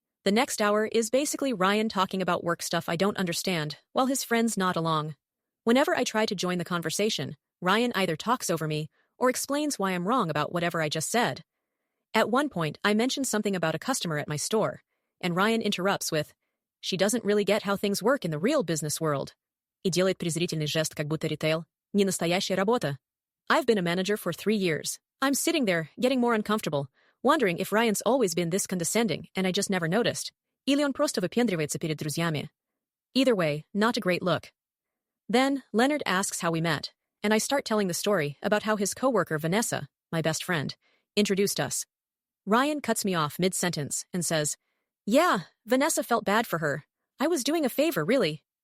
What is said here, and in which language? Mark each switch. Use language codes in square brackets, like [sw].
[en] The next hour is basically Ryan talking about work stuff I don't understand, while his friends nod along. Whenever I try to join the conversation, Ryan either talks over me or explains why I'm wrong about whatever I just said. At one point, I mentioned something about a customer at my store, and Ryan interrupts with, "She doesn't really get how things work in the real business world." [ru] И делает презрительный жест, как будто ритейл не настоящая работа. [en] I've been a manager for 3 years. I'm sitting there, getting more uncomfortable, wondering if Ryan's always been this condescending and I just never noticed. [ru] Или он просто выпендривается перед друзьями. [en] Either way, not a great look. Then, Leonard asks how we met, and I start telling the story about how his coworker Vanessa, my best friend, introduced us. Ryan cuts me off mid-sentence and says, "Yeah, Vanessa felt bad for her. I was doing a favor, really."